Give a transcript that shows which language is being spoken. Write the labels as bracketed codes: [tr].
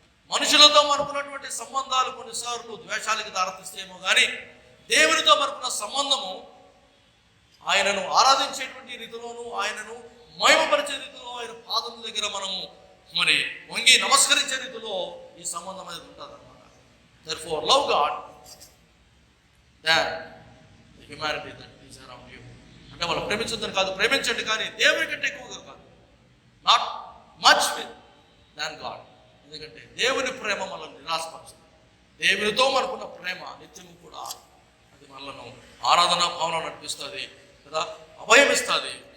[te] మనుషులతో మనకున్నటువంటి సంబంధాలు కొన్నిసార్లు ద్వేషాలకి దారితీస్తేమో కానీ దేవునితో మనకున్న సంబంధము ఆయనను ఆరాధించేటువంటి రీతిలోను, ఆయనను మహిమపరిచే రీతిలో, ఆయన పాదముల దగ్గర మనము మరి వంగి నమస్కరించే రీతిలో ఈ సంబంధం అనేది ఉంటుంది అనమాట. [en] Therefore love God than the humanity that is around you. [te] అంటే వాళ్ళు ప్రేమించొద్దని కాదు, ప్రేమించండి, కానీ దేవుని కంటే ఎక్కువగా కాదు. [en] Not much than God. [te] ఎందుకంటే దేవుని ప్రేమ మనల్ని నిరాశపరుస్తుంది. దేవునితో మనకున్న ప్రేమ నిత్యము కూడా అది మనలను ఆరాధన భావన నడిపిస్తుంది కదా, అభయం ఇస్తుంది.